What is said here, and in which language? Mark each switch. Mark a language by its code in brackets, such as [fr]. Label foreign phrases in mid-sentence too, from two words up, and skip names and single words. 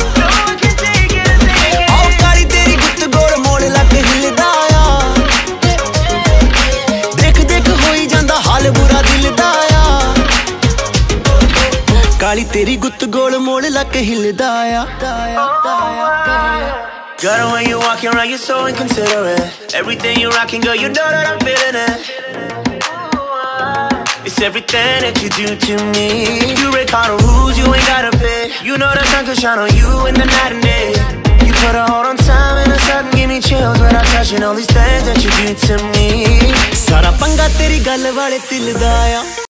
[pa] ਆਓ ਕਾਲੀ ਤੇਰੀ ਗੁੱਤ ਗੋਲ ਮੋੜ ਲੱਕ ਹਿੱਲਦਾ ਆ। ਦੇਖ ਦੇਖ ਹੋਈ ਜਾਂਦਾ ਹਾਲ ਬੁਰਾ ਦਿਲ ਦਾ ਆ। ਕਾਲੀ ਤੇਰੀ ਗੁੱਤ ਗੋਲ ਮੋੜ ਲੱਕ ਹਿੱਲਦਾ ਆ। [en] Girl, the way you walking around, you're so inconsiderate. Everything you rocking, girl, you know that I'm feeling it. It's everything that you do to me. You break all the rules, you ain't gotta pay. You know the sun can shine on you in the night and day. You put a hold on time and it sudden give me chills when I'm touching all these things that you do to me. [pa] ਸਾਰਾ ਪੰਗਾ ਤੇਰੀ ਗੱਲ ਵਾਲੇ ਦਿਲ ਦਾ ਆ।